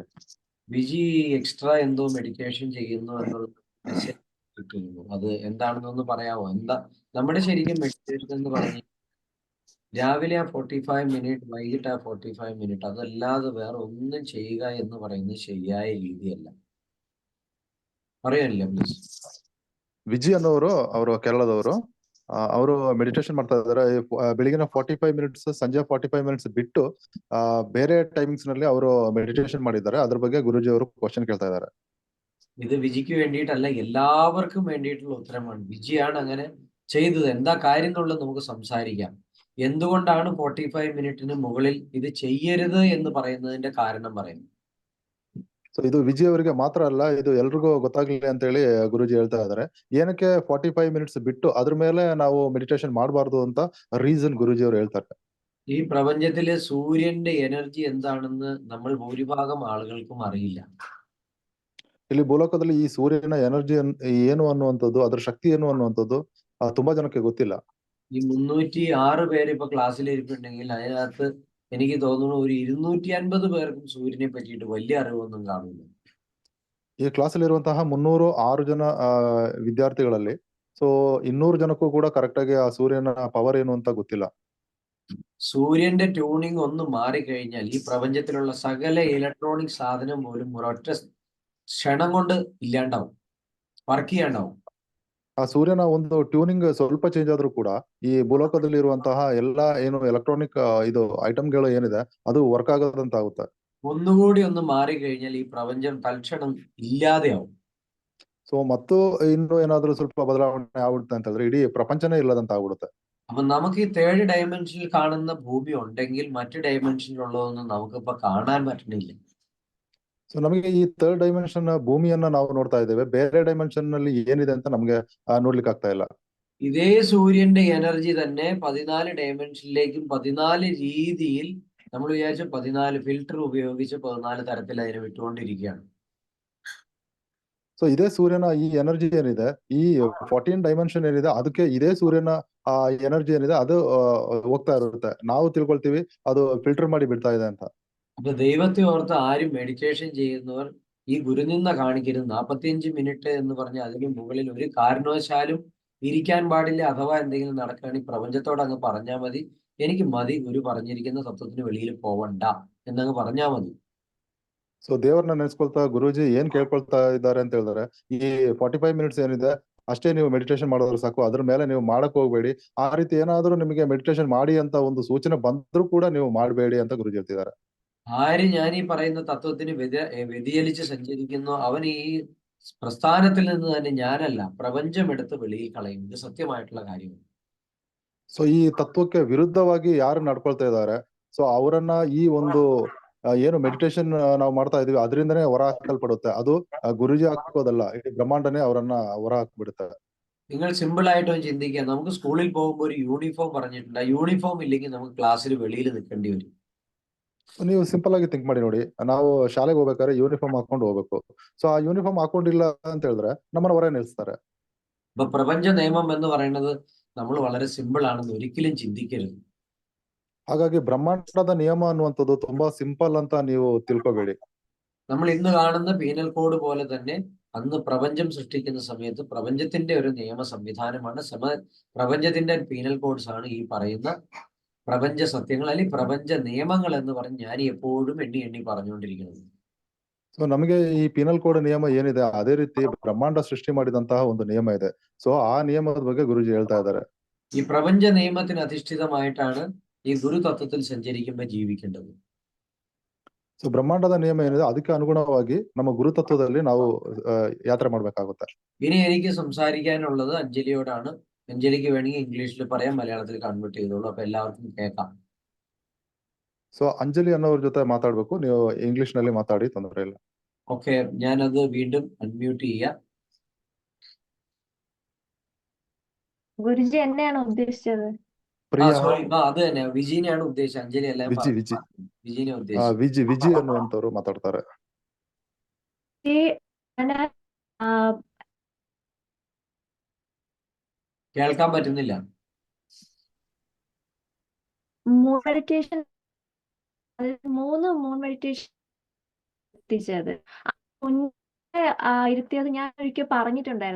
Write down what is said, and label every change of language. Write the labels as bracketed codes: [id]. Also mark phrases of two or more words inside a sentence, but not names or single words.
[ml] വിജി എക്സ്ട്രാ എന്തോ മെഡിറ്റേഷൻ ചെയ്യുന്നു എന്നുള്ള മെസ്സേജ് കിട്ടുന്നു. അത് എന്താണെന്നൊന്ന് പറയാമോ? എന്താ നമ്മുടെ ശരിക്കും മെഡിറ്റേഷൻ എന്ന് പറഞ്ഞു രാവിലെ ആ 45 മിനിറ്റ്, വൈകിട്ട് ആ 45 മിനിറ്റ്, അതല്ലാതെ വേറെ ഒന്നും ചെയ്യുക എന്ന് പറയുന്നത് ശരിയായ രീതിയല്ല. പറയാനില്ല പ്ലീസ്. [kn] ವಿಜಿ ಅನ್ನೋರು, ಅವರು ಕೇರಳದವರು. ಅವರು ಮೆಡಿಟೇಷನ್ ಮಾಡ್ತಾ ಇದ್ದಾರೆ. ಬೆಳಿಗಿನ 45 ಮಿನಿಟ್ಸ್, ಸಂಜೆ 45 ಮಿನಿಟ್ಸ್ ಬಿಟ್ಟು ಬೇರೆ ಟೈಮಿಂಗ್ಸ್ ನಲ್ಲಿ ಅವರು ಮೆಡಿಟೇಷನ್ ಮಾಡಿದ್ದಾರೆ. ಅದ್ರ ಬಗ್ಗೆ ಗುರುಜಿ ಅವರು ಕ್ವಶನ್ ಕೇಳ್ತಾ ಇದ್ದಾರೆ. [ml] ഇത് വിജിക്ക് വേണ്ടിയിട്ടല്ല, എല്ലാവർക്കും വേണ്ടിയിട്ടുള്ള ഉത്തരമാണ്. വിജിയാണ് അങ്ങനെ ചെയ്തത്. എന്താ കാര്യം എന്നുള്ളത് നമുക്ക് സംസാരിക്കാം. എന്തുകൊണ്ടാണ് 45 മിനിറ്റിന് മുകളിൽ ഇത് ചെയ്യരുത് എന്ന് പറയുന്നതിന്റെ കാരണം പറയുന്നു. [kn] ಸೊ ಇದು ವಿಜಿ ಅವರಿಗೆ ಮಾತ್ರ ಅಲ್ಲ, ಇದು ಎಲ್ರಿಗೂ ಗೊತ್ತಾಗ್ಲಿ ಅಂತ ಹೇಳಿ ಗುರುಜಿ ಹೇಳ್ತಾ ಇದ್ದಾರೆ. ಏನಕ್ಕೆ 45 ಮಿನಿಟ್ಸ್ ಬಿಟ್ಟು ಅದ್ರ ಮೇಲೆ ನಾವು ಮೆಡಿಟೇಷನ್ ಮಾಡಬಾರ್ದು ಅಂತ ರೀಸನ್ ಗುರುಜಿ ಅವರು ಹೇಳ್ತಾರೆ. [ml] ഈ പ്രപഞ്ചത്തിലെ സൂര്യന്റെ എനർജി എന്താണെന്ന് നമ്മൾ ഭൂരിഭാഗം ആളുകൾക്കും അറിയില്ല. [kn] ಇಲ್ಲಿ ಭೂಲೋಕದಲ್ಲಿ ಈ ಸೂರ್ಯನ ಎನರ್ಜಿ ಏನು ಅನ್ನುವಂಥದ್ದು, ಅದ್ರ ಶಕ್ತಿ ಏನು ಅನ್ನುವಂಥದ್ದು ತುಂಬಾ ಜನಕ್ಕೆ ಗೊತ್ತಿಲ್ಲ. [ml] ഈ 306 പേര് ഇപ്പൊ ക്ലാസ്സിൽ ഇരിപ്പുണ്ടെങ്കിൽ അതിനകത്ത് എനിക്ക് തോന്നുന്നു ഒരു 250 പേർക്കും സൂര്യനെ പറ്റിയിട്ട് വലിയ അറിവൊന്നും കാണില്ല. [kn] ಈ ಕ್ಲಾಸಲ್ಲಿ ಇರುವಂತಹ 306 ಜನ ವಿದ್ಯಾರ್ಥಿಗಳಲ್ಲಿ 200 ಜನಕ್ಕೂ ಕೂಡ ಕರೆಕ್ಟ್ ಆಗಿ ಆ ಸೂರ್ಯನ ಪವರ್ ಏನು ಅಂತ ಗೊತ್ತಿಲ್ಲ. [ml] സൂര്യന്റെ ട്യൂണിങ് ഒന്ന് മാറിക്കഴിഞ്ഞാൽ ഈ പ്രപഞ്ചത്തിലുള്ള സകല ഇലക്ട്രോണിക് സാധനം പോലും ഒരൊറ്റ ക്ഷണം കൊണ്ട് ഇല്ലാണ്ടാവും, വർക്ക് ചെയ്യാണ്ടാവും. [kn] ಆ ಸೂರ್ಯನ ಒಂದು ಟ್ಯೂನಿಂಗ್ ಸ್ವಲ್ಪ ಚೇಂಜ್ ಆದ್ರೂ ಕೂಡ ಈ ಭೂಲೋಕದಲ್ಲಿ ಇರುವಂತಹ ಎಲ್ಲಾ ಏನು ಎಲೆಕ್ಟ್ರಾನಿಕ್ ಇದು ಐಟಮ್ಗಳು ಏನಿದೆ ಅದು ವರ್ಕ್ ಆಗೋದಂತ ಆಗುತ್ತೆ. [ml] ഒന്നുകൂടി ഒന്ന് മാറിക്കഴിഞ്ഞാൽ ഈ പ്രപഞ്ചം തൽക്ഷണം ഇല്ലാതെയാവും. [kn] ಸೊ ಮತ್ತು ಇನ್ನು ಏನಾದ್ರೂ ಸ್ವಲ್ಪ ಬದಲಾವಣೆ ಆಗ್ಬಿಡುತ್ತೆ ಅಂತ ಹೇಳಿದ್ರೆ ಇಡೀ ಪ್ರಪಂಚನೇ ಇಲ್ಲದಂತ ಆಗ್ಬಿಡುತ್ತೆ. [ml] അപ്പൊ നമുക്ക് ഈ 3rd ഡയമെൻഷനിൽ കാണുന്ന ഭൂമി ഉണ്ടെങ്കിൽ മറ്റു ഡയമെൻഷനിലുള്ളതൊന്നും നമുക്കിപ്പോ കാണാൻ പറ്റണില്ല. [kn] ಸೊ ನಮಗೆ ಈ 3rd ಡೈಮೆನ್ಷನ್ ಭೂಮಿಯನ್ನ ನಾವು ನೋಡ್ತಾ ಇದ್ದೇವೆ, ಬೇರೆ ಡೈಮೆನ್ಷನ್ ನಲ್ಲಿ ಏನಿದೆ ಅಂತ ನಮ್ಗೆ ನೋಡ್ಲಿಕ್ಕೆ ಆಗ್ತಾ ಇಲ್ಲ. [ml] ഇതേ സൂര്യന്റെ എനർജി തന്നെ 14 ഡയമെൻഷനിലേക്കും 14 രീതിയിൽ നമ്മൾ വിചാരിച്ച 14 ഫിൽറ്റർ ഉപയോഗിച്ച് 14 തരത്തിൽ അതിനെ വിട്ടുകൊണ്ടിരിക്കുകയാണ്. [kn] ಸೊ ಇದೇ ಸೂರ್ಯನ ಈ ಎನರ್ಜಿ ಏನಿದೆ, ಈ 14 ಡೈಮೆನ್ಷನ್ ಏನಿದೆ ಅದಕ್ಕೆ ಇದೇ ಸೂರ್ಯನ ಆ ಎನರ್ಜಿ ಏನಿದೆ ಅದು ಹೋಗ್ತಾ ಇರುತ್ತೆ. ನಾವು ತಿಳ್ಕೊಳ್ತೀವಿ ಅದು ಫಿಲ್ಟರ್ ಮಾಡಿ ಬಿಡ್ತಾ ಇದೆ ಅಂತ. [ml] അപ്പൊ ദൈവത്തെ ഓർത്ത് ആരും മെഡിറ്റേഷൻ ചെയ്യുന്നവർ ഈ ഗുരുനിന്ദ കാണിക്കരുത്. 45 മിനിറ്റ് എന്ന് പറഞ്ഞ അതിന് മുകളിൽ ഒരു കാരണവശാലും ഇരിക്കാൻ പാടില്ല. അഥവാ എന്തെങ്കിലും നടക്കുകയാണെങ്കിൽ പ്രപഞ്ചത്തോട് അങ്ങ് പറഞ്ഞാൽ മതി, എനിക്ക് മതി, ഗുരു പറഞ്ഞിരിക്കുന്ന തത്വത്തിന് വെളിയിൽ പോവണ്ട എന്നങ്ങ് പറഞ്ഞാൽ മതി. [kn] ಸೊ ದೇವ್ರನ್ನ ನೆನೆಸ್ಕೊಳ್ತಾ ಗುರೂಜಿ ಏನ್ ಕೇಳ್ಕೊಳ್ತಾ ಇದ್ದಾರೆ ಅಂತ ಹೇಳಿದ್ರೆ, ಈ 45 ಮಿನಿಟ್ಸ್ ಏನಿದೆ ಅಷ್ಟೇ ನೀವು ಮೆಡಿಟೇಷನ್ ಮಾಡಿದ್ರೆ ಸಾಕು, ಅದ್ರ ಮೇಲೆ ನೀವು ಮಾಡಕ್ ಹೋಗ್ಬೇಡಿ. ಆ ರೀತಿ ಏನಾದ್ರೂ ನಿಮಗೆ ಮೆಡಿಟೇಷನ್ ಮಾಡಿ ಅಂತ ಒಂದು ಸೂಚನೆ ಬಂದ್ರೂ ಕೂಡ ನೀವು ಮಾಡಬೇಡಿ ಅಂತ ಗುರೂಜಿ ಹೇಳ್ತಿದ್ದಾರೆ. [ml] ആര് ഞാൻ ഈ പറയുന്ന തത്വത്തിന് വ്യതിചലിച്ച് സഞ്ചരിക്കുന്നു, അവൻ ഈ പ്രസ്ഥാനത്തിൽ നിന്ന് തന്നെ ഞാനല്ല, പ്രപഞ്ചം എടുത്ത് വെളിയിൽ കളയും. ഇത് സത്യമായിട്ടുള്ള കാര്യമാണ്. [kn] ಸೊ ಈ ತತ್ವಕ್ಕೆ ವಿರುದ್ಧವಾಗಿ ಯಾರು ನಡ್ಕೊಳ್ತಾ ಇದ್ದಾರೆ, ಸೊ ಅವರನ್ನ ಈ ಒಂದು ಏನು ಮೆಡಿಟೇಷನ್ ನಾವು ಮಾಡ್ತಾ ಇದೀವಿ ಅದರಿಂದನೇ ಹೊರ ಹಾಕಲ್ಪಡುತ್ತೆ. ಅದು ಗುರುಜಿ ಹಾಕೋದಲ್ಲ, ಇಡೀ ಬ್ರಹ್ಮಾಂಡನೇ ಅವರನ್ನ ಹೊರ ಹಾಕ್ಬಿಡುತ್ತೆ. [ml] നിങ്ങൾ സിമ്പിൾ ആയിട്ട് ഒന്ന് ചിന്തിക്കുക. നമുക്ക് സ്കൂളിൽ പോകുമ്പോൾ ഒരു യൂണിഫോം പറഞ്ഞിട്ടുണ്ട്. ആ യൂണിഫോം ഇല്ലെങ്കിൽ നമുക്ക് ക്ലാസ്സിൽ വെളിയിൽ നിൽക്കേണ്ടി വരും. [kn] ನೀವು ಸಿಂಪಲ್ ಆಗಿ ಥಿಂಕ್ ಮಾಡಿ ನೋಡಿ, ನಾವು ಶಾಲೆಗೆ ಹೋಗ್ಬೇಕಾದ್ರೆ ಯೂನಿಫಾರ್ಮ್ ಹಾಕೊಂಡು ಹೋಗ್ಬೇಕು. ಸೊ ಆ ಯೂನಿಫಾರ್ಮ್ ಹಾಕೊಂಡಿಲ್ಲ ಅಂತ ಹೇಳಿದ್ರೆ ನಮ್ಮನ್ನ ಹೊರ ನಿಲ್ಲಿಸ್ತಾರೆ. [ml] അപ്പൊ പ്രപഞ്ച നിയമം എന്ന് പറയുന്നത് നമ്മൾ വളരെ സിമ്പിൾ ആണെന്ന് ഒരിക്കലും ചിന്തിക്കരുത്. [kn] ಹಾಗಾಗಿ ಬ್ರಹ್ಮಾಂಡದ ನಿಯಮ ಅನ್ನುವಂಥದ್ದು ತುಂಬಾ ಸಿಂಪಲ್ ಅಂತ ನೀವು ತಿಳ್ಕೊಬೇಡಿ. [ml] നമ്മൾ ഇന്ന് കാണുന്ന [en] penal code [ml] പോലെ തന്നെ അന്ന് പ്രപഞ്ചം സൃഷ്ടിക്കുന്ന സമയത്ത് പ്രപഞ്ചത്തിന്റെ ഒരു നിയമ സംവിധാനമാണ്. പ്രപഞ്ചത്തിന്റെ [en] penal codes [ml] ആണ് ഈ പറയുന്ന പ്രപഞ്ച സത്യങ്ങൾ അല്ലെങ്കിൽ പ്രപഞ്ച നിയമങ്ങൾ എന്ന് പറഞ്ഞ് ഞാൻ എപ്പോഴും എണ്ണി എണ്ണി പറഞ്ഞുകൊണ്ടിരിക്കുന്നത്. [kn] ಸೊ ನಮಗೆ ಈ [en] penal code [kn] ನಿಯಮ ಏನಿದೆ ಅದೇ ರೀತಿ ಬ್ರಹ್ಮಾಂಡ ಸೃಷ್ಟಿ ಮಾಡಿದಂತಹ ಒಂದು ನಿಯಮ ಇದೆ. ಸೊ ಆ ನಿಯಮದ ಬಗ್ಗೆ ಗುರುಜಿ ಹೇಳ್ತಾ ಇದ್ದಾರೆ. [ml] ഈ പ്രപഞ്ച നിയമത്തിന് അധിഷ്ഠിതമായിട്ടാണ് ഈ ഗുരു തത്വത്തിൽ സഞ്ചരിക്കുമ്പോൾ ജീവിക്കേണ്ടത്. [kn] ಸೊ ಬ್ರಹ്ಮಾಂಡದ ನಿಯಮ ಏನಿದೆ ಅದಕ್ಕೆ ಅನುಗುಣವಾಗಿ ನಮ್ಮ ಗುರುತತ್ವದಲ್ಲಿ ನಾವು ಯಾತ್ರೆ ಮಾಡ್ಬೇಕಾಗುತ್ತೆ. [ml] ഇനി എനിക്ക് സംസാരിക്കാനുള്ളത് അഞ്ജലിയോടാണ്. അഞ്ജലിക്ക് വേണമെങ്കിൽ ഇംഗ്ലീഷിൽ പറയാം, മലയാളത്തിൽ കൺവേർട്ട് ചെയ്തോളൂ. അപ്പൊ എല്ലാവർക്കും കേൾക്കാം. [kn] ಸೊ ಅಂಜಲಿ ಅನ್ನೋರ ಜೊತೆ ಮಾತಾಡ್ಬೇಕು, ನೀವು ಇಂಗ್ಲಿಷ್ ನಲ್ಲಿ ಮಾತಾಡಿ, ತೊಂದರೆ ಇಲ್ಲ. [ml] ഓക്കെ, ഞാനത് വീണ്ടും അൺമ്യൂട്ട് ചെയ്യാം. ഗുരുജി എന്നെയാണോ ഉദ്ദേശിച്ചത്? ಪ್ರಿಯಾ സോറി, അത് തന്നെ വിജീനെയാണ് ഉദ്ദേശിച്ചത്. അഞ്ജലി അല്ല, വിജി വിജീനെ ഉദ്ദേശിച്ചത്. [kn] ವಿಜಿ ಅನ್ನುವಂತವ್ರು ಮಾತಾಡ್ತಾರೆ. [ml] കേൾക്കാൻ പറ്റുന്നില്ല. മെഡിറ്റേഷൻ 3 [en] moon meditation [ml] എത്തിച്ചത് മുന്നേ ഇരുത്തിയത് ഞാൻ ഒരിക്കൽ പറഞ്ഞിട്ടുണ്ടായിരുന്നു.